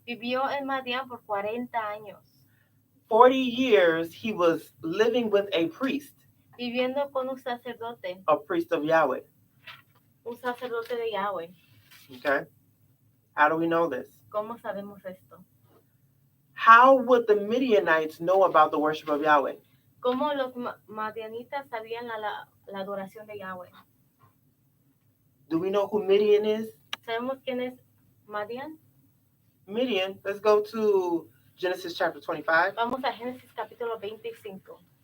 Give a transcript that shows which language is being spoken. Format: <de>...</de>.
<es>vivió en Madián por 40 años,</es> <en>40 years he was living with a priest,</en> <es>viviendo con un sacerdote</es> <en>of Yahweh.</en> <es>De Yahweh.</es> <en>Okay? How do we know this?</en> <es>¿Cómo sabemos esto?</es> <en>How would the Midianites know about the worship of Yahweh?</en> <es>¿Cómo los madianitas sabían la adoración de Yahweh?</es> <en>Do we know who Midian is?</en> <es>¿Sabemos quién es Madián?</es> <en>Midian, let's go to Genesis chapter 25.</en> <es>Vamos a Génesis capítulo 25.</es>